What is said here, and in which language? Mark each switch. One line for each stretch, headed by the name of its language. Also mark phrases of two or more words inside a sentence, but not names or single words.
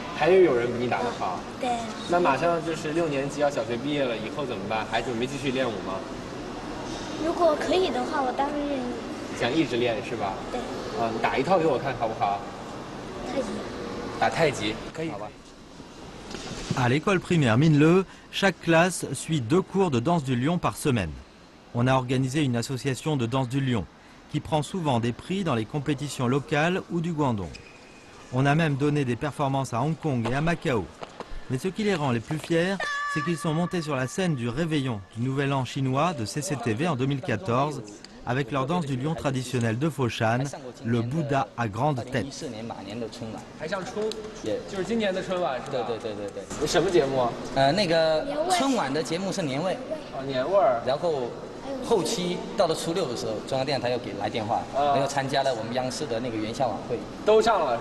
Chinese: 还有人比你打得好？对。那马上就是6年级要小学毕业了，以后怎么办？还准备继续练武吗？如果可以的话，我当然愿意。想一直练是吧？对。你打一套给我看好不好？太极。打太极可以。好吧。
French: À l'école primaire Minle, chaque classe suit 2 cours de danse du lion par semaine. On a organisé une association de danse du lion qui prend souvent des prix dans les compétitions locales ou du Guangdong. On a même donné des performances à Hong Kong et à Macao. Mais ce qui les rend les plus fiers, c'est qu'ils sont montés sur la scène du réveillon du Nouvel An chinois de CCTV en 2014 avec leur danse du lion traditionnelle de Foshan, le Bouddha à grande tête.
Chinese: 还上春，就是今年的春晚是吧？对。什么节目？那个春晚的节目是年味。年味儿。然后后期到了初6的时候，中央电视台又给来电话，然后参加了我们央视的那个元宵晚会，都上了。